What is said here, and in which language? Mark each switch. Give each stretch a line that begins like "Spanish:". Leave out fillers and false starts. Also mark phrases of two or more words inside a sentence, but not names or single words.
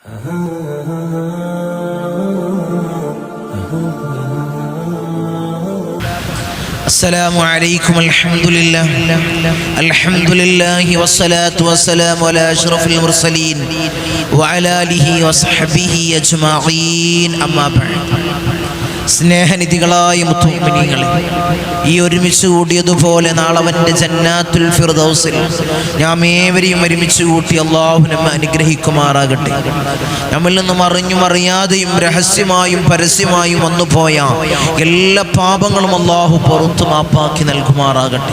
Arabic: السلام عليكم. الحمد لله والصلاة والسلام على أشرف المرسلين وعلى آله وصحبه أجمعين. أما بعد.
Malayalam: സ്നേഹനിധികളായ മുത്തുമിനീങ്ങളെ, ഈ ഒരുമിച്ച് കൂടിയതുപോലെ നാളവൻ്റെ ജന്നാത്തുൽ ഫിർദൗസിൽ നാം ഏവരെയും ഒരുമിച്ച് കൂട്ടി അള്ളാഹു നമ്മെ അനുഗ്രഹിക്കുമാറാകട്ടെ. നമ്മിൽ നിന്നും അറിഞ്ഞും അറിയാതെയും രഹസ്യമായും പരസ്യമായും വന്നുപോയ എല്ലാ പാപങ്ങളും അള്ളാഹു പുറത്തു മാപ്പാക്കി നൽകുമാറാകട്ടെ.